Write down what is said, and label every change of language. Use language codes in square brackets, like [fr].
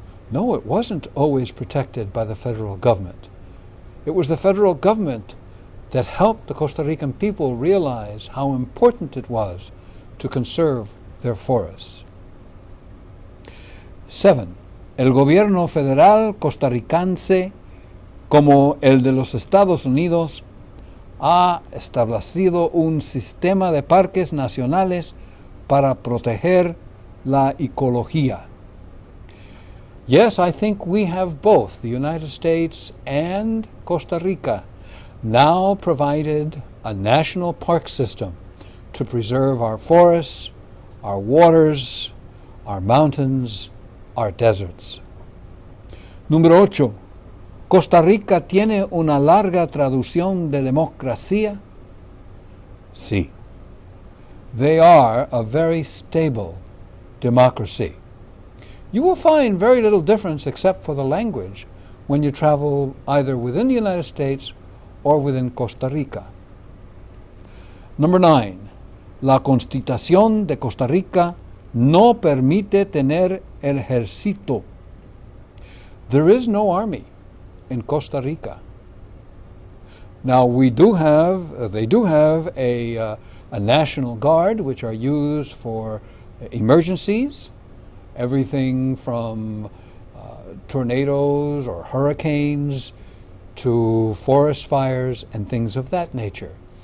[en] No, it wasn't always protected by the federal government. It was the federal government that helped the Costa Rican people realize how important it was to conserve their forests. 7. [es] El gobierno federal costarricense, como el de los Estados Unidos, ha establecido un sistema de parques nacionales para proteger la ecología. [en] Yes, I think we have both, the United States and Costa Rica, now provided a national park system to preserve our forests, our waters, our mountains, our deserts. [es] Número 8. ¿Costa Rica tiene una larga tradición de democracia? Sí. [en] They are a very stable democracy. You will find very little difference except for the language when you travel either within the United States or within Costa Rica. Number 9. [es] La Constitución de Costa Rica no permite tener ejército. [en] There is no army in Costa Rica. Now they do have a National Guard, which are used for emergencies, everything from tornadoes or hurricanes to forest fires and things of that nature.